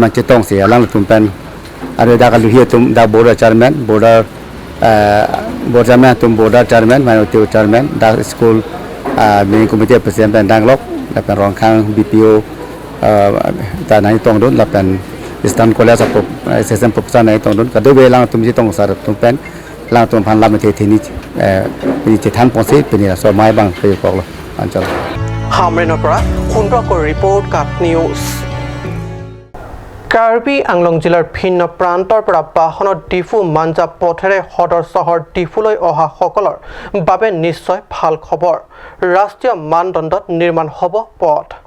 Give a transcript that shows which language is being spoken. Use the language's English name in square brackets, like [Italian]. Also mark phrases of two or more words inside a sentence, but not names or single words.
[Karbi] chitong se alang tum pen are da ka luhi tum da [English] board chairman board chairman [Karbi] tum [English] board chairman minority chairman [Karbi] da [English] school meeting committee president [Karbi] danglok lapan rong khang BPO tanai tong don lapan Eastern College of Assistant Professor nai tong don kadoi belang tum ji tong sar tum pen lang tum phan lam the thini ni than posi pini so mai bang pe kok lo anchal [Assamese] হামৰেনৰ পৰা সুন্দৰকৈ ৰিপৰ্ট কাপ নিউজ। কাৰ্বি আংলং জিলাৰ ভিন্ন প্ৰান্তৰ পৰা বাহনত ডিফু মাঞ্জা পথেৰে সদৰ চহৰ ডিফুলৈ অহা সকলৰ বাবে নিশ্চয় ভাল খবৰ। ৰাষ্ট্ৰীয় মানদণ্ডত নিৰ্মাণ হ'ব পথ।